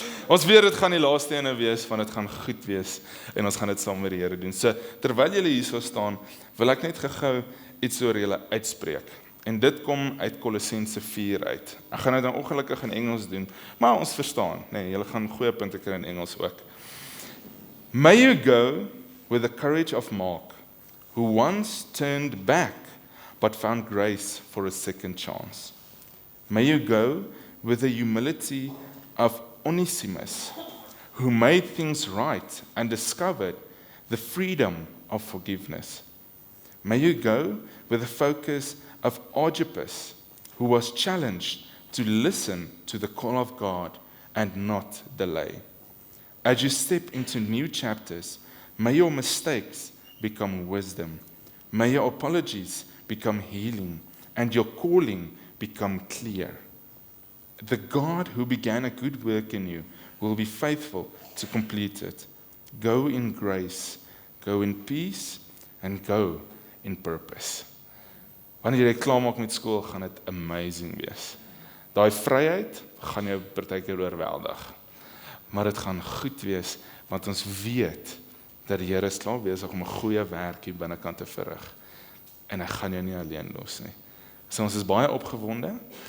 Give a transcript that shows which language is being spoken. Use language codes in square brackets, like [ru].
[af] Ons weet dit gaan die laaste ene wees, want dit gaan goed wees en ons gaan dit saam met die Here doen. So terwyl julle hier so staan, wil ek net gou iets oor julle uitspreek. En dit kom uit Kolossense 4 uit. Ek gaan dit dan ongelukkig in Engels doen, maar ons verstaan. Nee, julle gaan goeie punte kry in Engels ook. [en] May you go with the courage of Mark, who once turned back but found grace for a second chance. May you go with the humility of Onesimus, who made things right and discovered the freedom of forgiveness. May you go with the focus of Archippus, who was challenged to listen to the call of God and not delay. As you step into new chapters, may your mistakes become wisdom. May your apologies become healing and your calling become clear. The God who began a good work in you will be faithful to complete it. Go in grace, go in peace, and go in purpose. [af] Wanneer jy klaar maak met skool, gaan dit amazing wees. Daai vryheid gaan jou partykeer oorweldig. Maar dit gaan goed wees, want ons weet dat die Here is klaar besig om 'n goeie werk hier binnekant te verrig. En hy gaan jou nie alleen los nie. So ons is baie opgewonde.